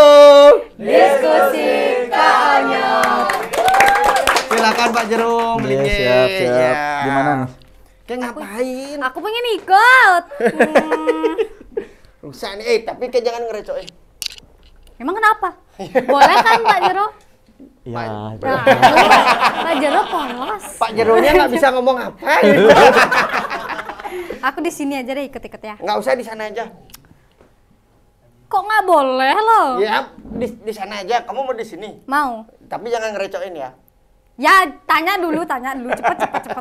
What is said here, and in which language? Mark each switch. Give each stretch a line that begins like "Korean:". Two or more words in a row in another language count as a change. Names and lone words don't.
Indonesian: Diskusi Kak Onyot. Silakan Pak Jero. Iya, Beli siap. ya. Gimana nih? Kayak ngapain? Aku pengen ikut. Rusak nih, tapi kayak jangan ngerecokin. Emang kenapa? Boleh kan Pak Jero? Iya. Nah, Pak Jero polos. Pak Jeronya nggak bisa ngomong apa. Aku di sini aja deh ikut-ikut ya. Nggak usah di sana aja. Kok nggak boleh loh? Ya, di sana aja. Kamu mau di sini. Mau? Tapi jangan ngerecokin ya. Ya, tanya dulu, cepet.